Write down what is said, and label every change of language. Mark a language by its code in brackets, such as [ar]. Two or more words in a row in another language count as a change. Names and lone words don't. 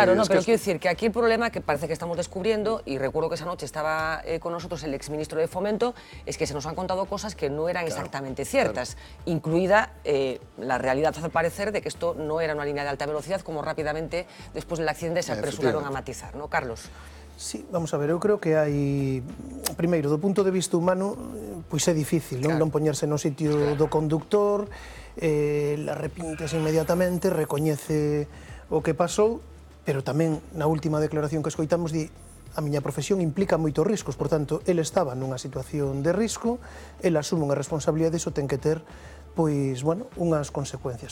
[es] Claro, pero quiero decir que aquí el problema que parece que estamos descubriendo, y recuerdo que esa noche estaba con nosotros el exministro de Fomento, es que se nos han contado cosas que no eran exactamente ciertas, incluida la realidad hace parecer de que esto no era una línea de alta velocidad, como rápidamente después del accidente se apresuraron a matizar, ¿no, Carlos? [gl] Sí, vamos a ver, eu creo que hai, primeiro, do punto de vista humano, pois é difícil, non poñerse no sitio do conductor, arrepíntese inmediatamente, recoñece o que pasou, pero tamén na última declaración que escoitamos di a miña profesión implica moitos riscos, por tanto, el estaba nunha situación de risco, el asume unha responsabilidade, iso ten que ter pois, bueno, unhas consecuencias.